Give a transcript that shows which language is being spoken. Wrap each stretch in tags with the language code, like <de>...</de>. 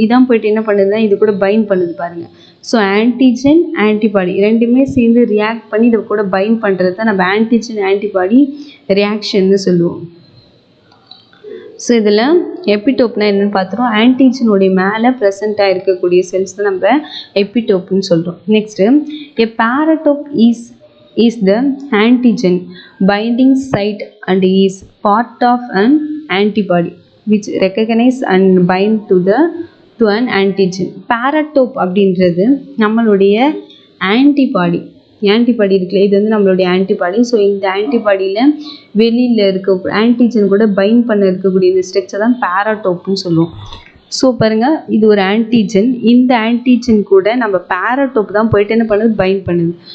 <ta>இதான் போய்ட்டு என்ன பண்ணுதுன்னா இது கூட பைண்ட் பண்ணுது பாருங்கள். ஸோ ஆன்டிஜன் ஆன்டிபாடி ரெண்டுமே சேர்ந்து ரியாக்ட் பண்ணி இதை கூட பைண்ட் பண்ணுறது தான் நம்ம ஆன்டிஜன் ஆன்டிபாடி ரியாக்ஷன்னு சொல்லுவோம். ஸோ இதில் எபிடோப்னா என்னென்னு பார்த்துருவோம். ஆன்டிஜனுடைய மேலே ப்ரெசண்ட்டாக இருக்கக்கூடிய செல்ஸ் தான் நம்ம எபிடோப்னு சொல்கிறோம்.</ta> <en>Next a paratope is the antigen binding site and is part of an antibody which recognize and bind to an antigen.</en> <ta>Paratope அப்படின்றது நம்மளுடைய ஆன்டிபாடி இருக்குல்ல, இது வந்து நம்மளுடைய ஆன்டிபாடி. ஸோ இந்த ஆன்டிபாடியில் வெளியில் இருக்க ஆன்டிஜன் கூட பைண்ட் பண்ண இருக்கக்கூடிய இந்த ஸ்ட்ரக்சர் தான் பேரடோப்னு சொல்லுவோம். ஸோ பாருங்கள், இது ஒரு ஆன்டிஜன், இந்த ஆன்டிஜன் கூட நம்ம பேரடோப் தான் போயிட்டு என்ன பண்ணுது, பைண்ட் பண்ணுது.</ta>